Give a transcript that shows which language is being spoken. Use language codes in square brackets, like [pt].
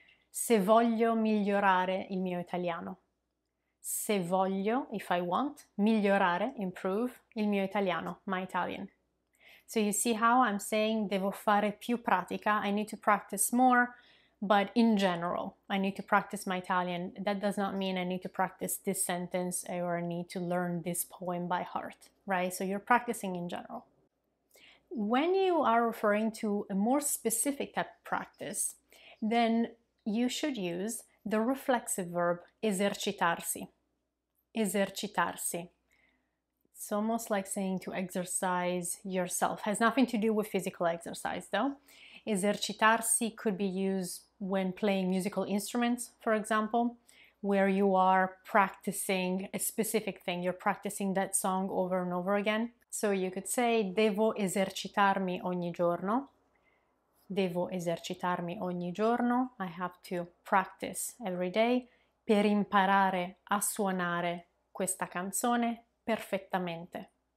[it] Se voglio migliorare il mio italiano. Se voglio, [en] if I want, [it] migliorare, [en] improve, [it] il mio italiano, [en] my Italian. So you see how I'm saying [it] devo fare più pratica. [en] I need to practice more. But in general, I need to practice my Italian. That does not mean I need to practice this sentence or I need to learn this poem by heart, right? So you're practicing in general. When you are referring to a more specific type of practice, then you should use the reflexive verb esercitarsi. Esercitarsi. It's almost like saying to exercise yourself. Has nothing to do with physical exercise though. Esercitarsi could be used when playing musical instruments, for example, where you are practicing a specific thing. You're practicing that song over and over again. So you could say, [it] devo esercitarmi ogni giorno. Devo esercitarmi ogni giorno. [en] I have to practice every day [it] per imparare a suonare questa canzone perfettamente.